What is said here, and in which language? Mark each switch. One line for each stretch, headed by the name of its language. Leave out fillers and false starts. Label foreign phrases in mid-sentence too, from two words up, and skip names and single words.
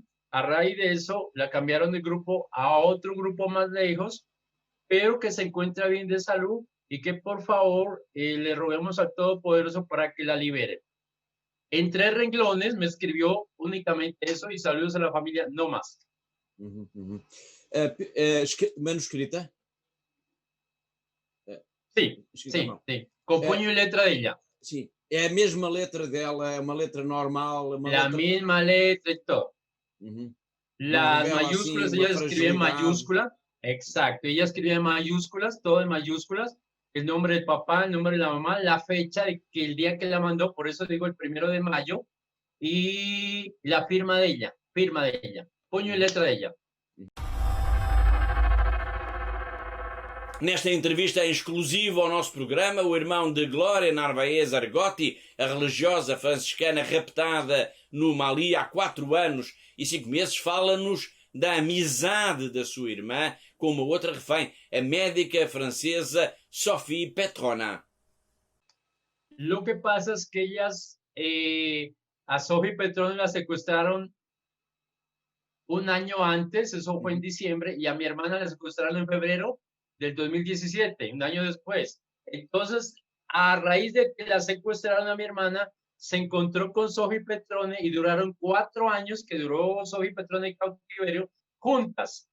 Spanish: A raíz de eso, la cambiaron de grupo a otro grupo más lejos, pero que se encuentra bien de salud y que por favor le roguemos al Todopoderoso para que la libere. En 3 renglones me escribió únicamente eso y saludos a la familia, no más. Manuscrita?
Portuguese: Sim, sim. Com punho e letra dela. Sim. É a mesma letra dela, é uma letra normal.
Spanish: La misma letra y todo. Las mayúsculas, ella escribe en mayúsculas. Exacto, ella escribe en mayúsculas, todo en mayúsculas. El nombre del papá, el nombre de la mamá, la fecha de que el día que la mandó, por eso digo el 1 de mayo, y la firma de ella, puño y letra de ella.
Portuguese: Nesta entrevista exclusiva ao nosso programa, o irmão de Glória Narvaez Argotti, a religiosa franciscana raptada no Mali há 4 anos e 5 meses, fala-nos da amizade da sua irmã com uma outra refém, a médica francesa Sophie Petronin.
Spanish: Lo que pasa es que ellas, a Sophie Petronin la secuestraron un año antes, eso fue en diciembre, y a mi hermana la secuestraron en febrero del 2017, un año después. Entonces, a raíz de que la secuestraron a mi hermana, se encontró con Sophie Petroni y duraron 4 años que duró Sophie Petroni en cautiverio, juntas.